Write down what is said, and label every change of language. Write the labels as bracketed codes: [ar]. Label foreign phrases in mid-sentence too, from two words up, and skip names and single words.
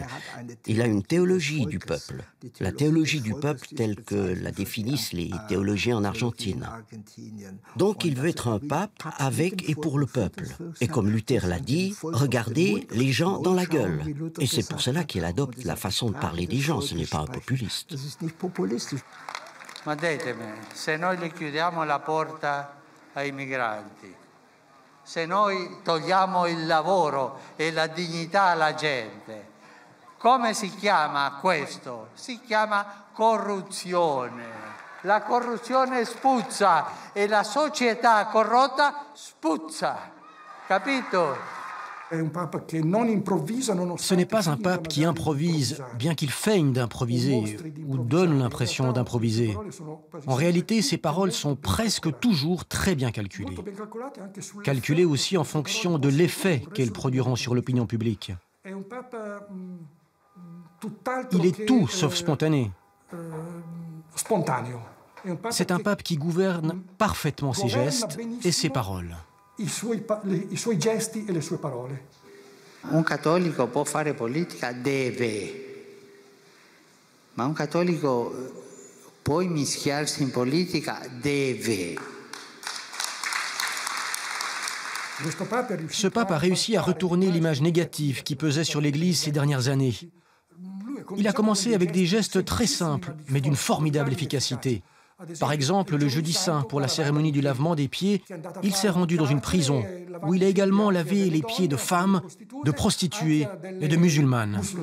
[fr] Il a une théologie du peuple. La théologie du peuple telle que la définissent les théologiens en Argentine. Donc il veut être un pape avec et pour le peuple. Et comme Luther l'a dit, regardez les gens dans la gueule. Et c'est pour cela qu'il adopte la façon de parler des gens. Ce n'est pas un populiste. [it] Ma ditemi, se noi gli chiudiamo la porta ai migranti, se noi togliamo il lavoro e la dignità alla gente, come si chiama questo? Si chiama corruzione. La corruzione spuzza e la società corrotta spuzza, capito? [fr] Ce n'est pas un pape qui improvise, bien qu'il feigne d'improviser ou donne l'impression d'improviser. En réalité, ses paroles sont presque toujours très bien calculées. Calculées aussi en fonction de l'effet qu'elles produiront sur l'opinion publique. Il est tout sauf spontané. C'est un pape qui gouverne parfaitement ses gestes et ses paroles. [it] I suoi gesti e le sue parole. Un cattolico può fare politica, deve, ma un cattolico può immischiarsi in politica, deve. [fr] Ce pape a réussi à retourner l'image négative qui pesait sur l'Église ces dernières années. Il a commencé avec des gestes très simples, mais d'une formidable efficacité. Par exemple, le jeudi saint, pour la cérémonie du lavement des pieds, il s'est rendu dans une prison, où il a également lavé les pieds de femmes, de prostituées et de musulmanes.